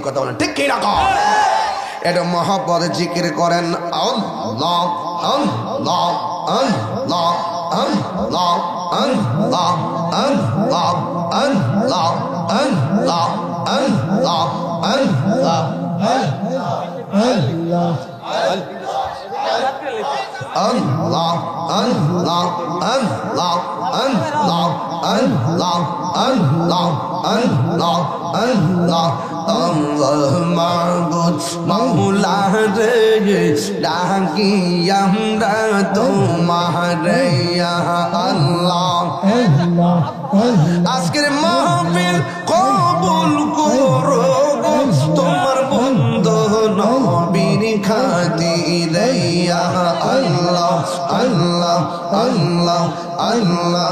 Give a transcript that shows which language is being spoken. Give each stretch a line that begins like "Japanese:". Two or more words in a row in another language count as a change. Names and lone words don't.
Bangla: কথা বলেন ঠিক কি না? এটা মহব্বত জিকির করেন। আল্লাহ আল্লাহ আল্লাহ আল্লাহ আল্লাহ আল্লাহ আল্লাহ আল্লাহ আল্লাহ আল্লাহ আল্লাহ Allah, Allah, Allah, Allah, Allah, Allah, Allah, Allah, Allah,
Arabic: معبود، مولى
Bangla: re, ডাকি আমরা তোমারে
Arabic: يا الله.
Bangla: আজকের মাহফিল কবুল করো তোমার বন্ধু নবীর খাতিরে
Arabic: يا الله الله الله الله